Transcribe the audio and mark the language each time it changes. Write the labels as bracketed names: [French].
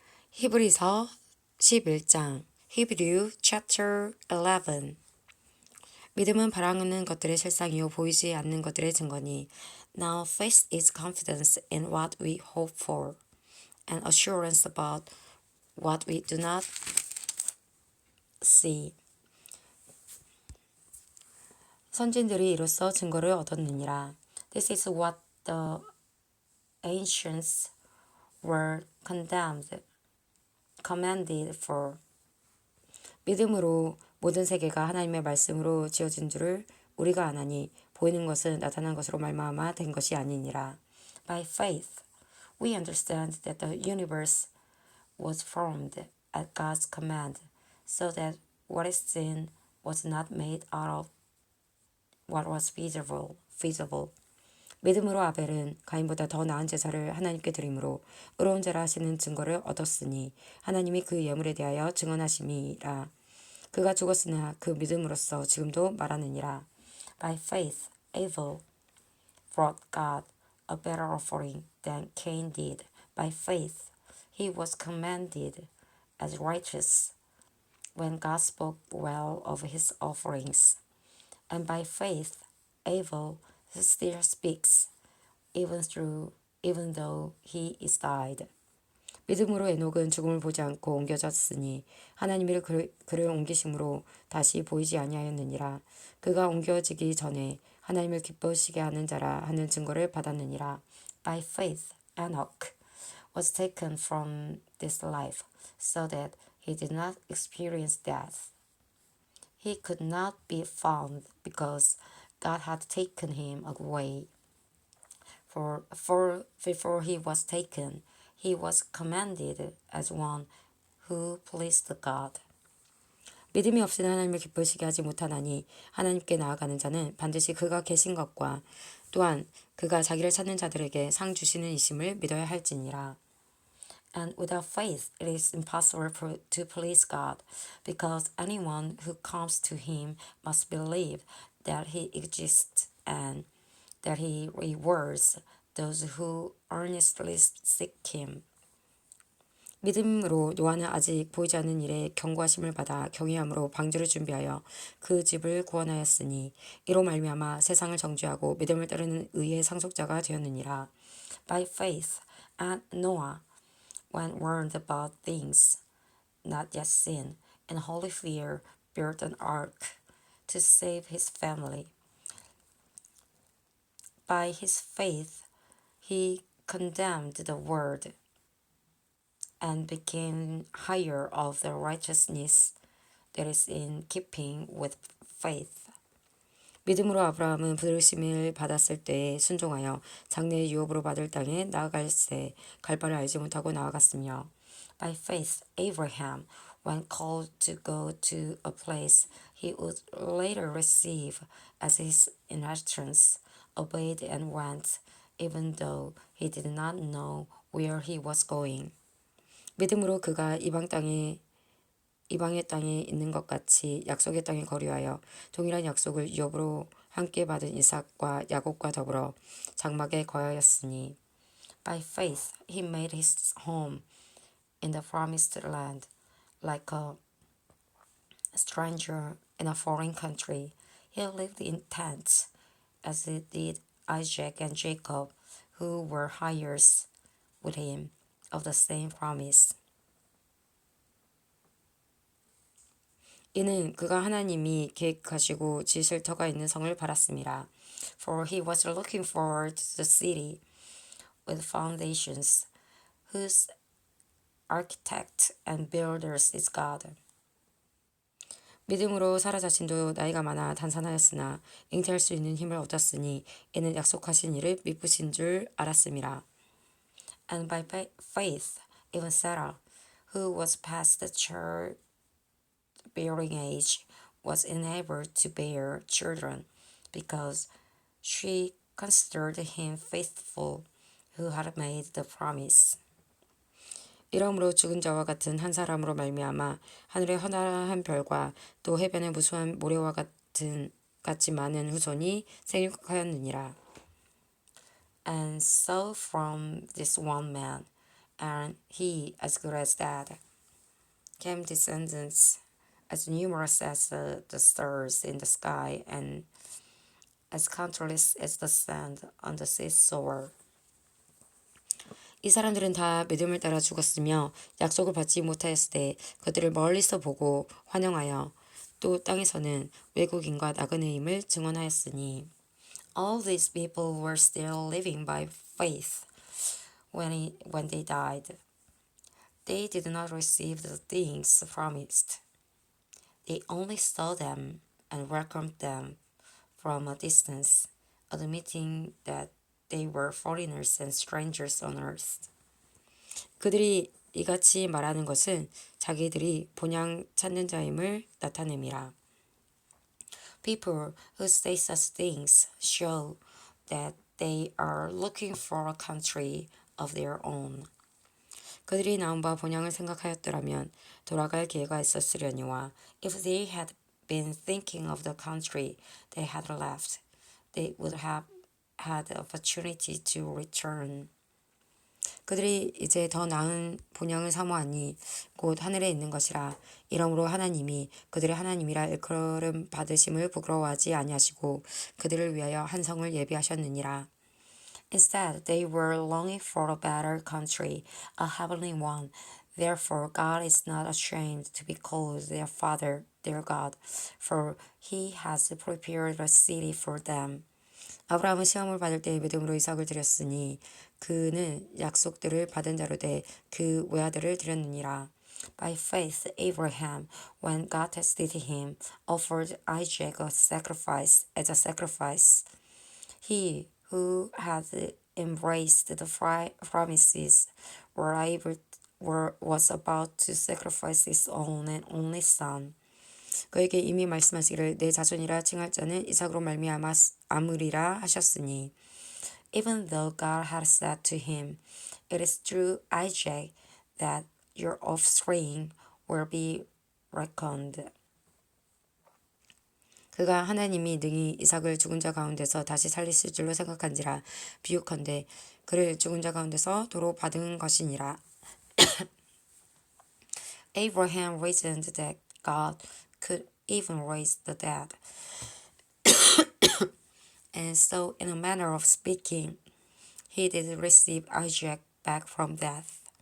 [Korean] 히브리서 11장 [English] Hebrew chapter 11 [Korean] 믿음은 바라는 것들의 실상이요 보이지 않는 것들의 증거니 [English] Now faith is confidence in what we hope for and assurance about what we do not see. [Korean] 선진들이 이로써 증거를 얻었느니라. [English] This is what the ancients were commanded for. [Korean] 믿음으로 모든 세계가 하나님의 말씀으로 지어진 줄을 우리가 아나니 보이는 것은 나타난 것으로 말미암아 된 것이 아니니라. [English] By faith, we understand that the universe was formed at God's command, so that what is seen was not made out of what was visible. [Korean] 믿음으로 아벨은 가인보다 더 나은 제사를 하나님께 드림으로 의로운 자라 하시는 증거를 얻었으니 하나님이 그 예물에 대하여 증언하심이라. 그가 죽었으나 그 믿음으로써 지금도 말하느니라. [English] By faith, Abel brought God a better offering than Cain did. By faith, he was commended as righteous when God spoke well of his offerings. And by faith, Abel still speaks, even though he is died. [Korean] 믿음으로 에녹은 죽음을 보지 않고 옮겨졌으니 하나님이 그를 옮기심으로 다시 보이지 아니하였느니라. 그가 옮겨지기 전에 하나님을 기뻐시게 하는 자라 하는 증거를 받았느니라. [English] By faith, Enoch was taken from this life, so that he did not experience death. He could not be found because God had taken him away. For before he was taken, he was commended as one who pleased God. [Korean] 믿음이 없이는 하나님을 기쁘시게 하지 못하나니 하나님께 나아가는 자는 반드시 그가 계신 것과 또한 그가 자기를 찾는 자들에게 상 주시는 이심을 믿어야 할지니라. [English] And without faith it is impossible to please God, because anyone who comes to him must believe that he exists and that he rewards those who earnestly seek him. [Korean] 믿음으로 노아는 아직 보이지 않는 일에 경고하심을 받아 경외함으로 방주를 준비하여 그 집을 구원하였으니 이로 말미암아 세상을 정죄하고 믿음을 따르는 의의 상속자가 되었느니라. [English] By faith, and Noah, when warned about things not yet seen, in holy fear built an ark to save his family. By his faith, he condemned the world and became heir of the righteousness that is in keeping with faith. [Korean] 믿음으로 아브라함은 부르심을 받았을 때에 순종하여 장래의 유업으로 받을 땅에 나아갈새 갈 바를 알지 못하고 나아갔으며 [English] By faith, Abraham, when called to go to a place he would later receive as his inheritance, obeyed and went, even though he did not know where he was going. [Korean] 믿음으로 그가 이방의 땅에 있는 것 같이 약속의 땅에 거류하여 동일한 약속을 유업으로 함께 받은 이삭과 야곱과 더불어 장막에 거하였으니 [English] By faith he made his home in the promised land, like a stranger in a foreign country. He lived in tents, as did Isaac and Jacob, who were heirs with him of the same promise. [Korean] 이는 그가 하나님이 계획하시고 지으실 터가 있는 성을 바랐음이라. [English] For he was looking forward to the city with foundations, whose architect and builders is God. [Korean] 믿음으로 사라 자신도 나이가 많아 단산하였으나 잉태할 수 있는 힘을 얻었으니 이는 약속하신 이를 미쁘신 줄 알았음이라. [English] And by faith, even Sarah, who was past the childbearing age, was enabled to bear children, because she considered him faithful who had made the promise. [Korean] 이러므로 죽은 자와 같은 한 사람으로 말미암아 하늘의 허다한 별과 또 해변의 무수한 모래와 같이 많은 후손이 생육하였느니라. [English] And so from this one man, and he as good as dead. Came descendants as numerous as the stars in the sky and as countless as the sand on the seashore. [Korean] 이 사람들은 다 믿음을 따라 죽었으며 약속을 받지 못하였을 때 그들을 멀리서 보고 환영하여 또 땅에서는 외국인과 나그네임을 증언하였으니 [English] all these people were still living by faith when they died. They did not receive the things promised. They only saw them and welcomed them from a distance, admitting that they were foreigners and strangers on earth. [Korean] 그들이 이같이 말하는 것은 자기들이 본향 찾는 자임을 나타냄이라. [English] People who say such things show that they are looking for a country of their own. [Korean] 그들이 나온 바 본향을 생각하였더라면 돌아갈 기회가 있었으려니와 [English] if they had been thinking of the country they had left, they would have had the opportunity to return. [Korean] 그들이 이제 더 나은 본향을 사모하니 곧 하늘에 있는 것이라. 이러므로 하나님이 그들의 하나님이라 일컬음 받으심을 부끄러워하지 아니하시고 그들을 위하여 한 성을 예비하셨느니라. [English] Instead, they were longing for a better country, a heavenly one. Therefore, God is not ashamed to be called their Father, their God, for He has prepared a city for them. [Korean] 아브라함은 시험을 받을 때 믿음으로 이삭을 드렸으니 그는 약속들을 받은 자로 돼 그 외아들을 드렸느니라. [English] By faith, Abraham, when God tested him, offered Isaac as a sacrifice. He who had embraced the promises was about to sacrifice his own and only son. [Korean] 그에게 이미 말씀하시기를 내 자손이라 칭할 자는 이삭으로 말미암으리라 하셨으니 [English] even though God had said to him, it is through Isaac that your offspring will be reckoned. [Korean] 그가 하나님이 능히 이삭을 죽은 자 가운데서 다시 살리실 줄로 생각한지라 비유컨대 그를 죽은 자 가운데서 도로 받은 것이니라. [English] Abraham reasoned that God could even raise the dead. And so, in a manner of speaking, he did receive Isaac back from death.